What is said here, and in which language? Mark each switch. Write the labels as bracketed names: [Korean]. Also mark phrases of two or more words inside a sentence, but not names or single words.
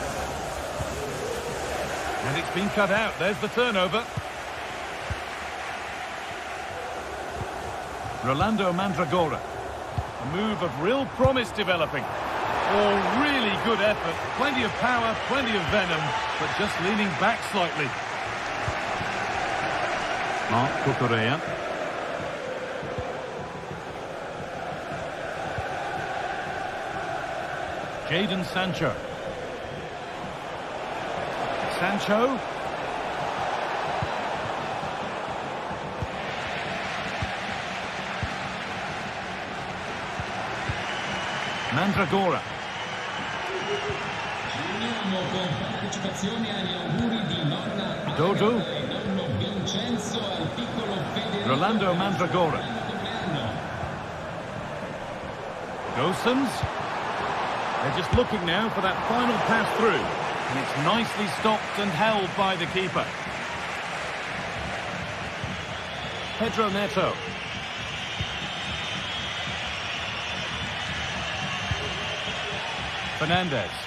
[English] And it's been cut out. There's the turnover. Rolando Mandragora. A move of real promise developing. Oh, really good effort. Plenty of power, plenty of venom, but just leaning back slightly. Marc Cucurella. Jadon Sancho. Sancho. Mandragora. Dodo. Rolando Mandragora. Gosens. They're just looking now for that final pass through. And it's nicely stopped and held by the keeper. Pedro Neto. Fernandez.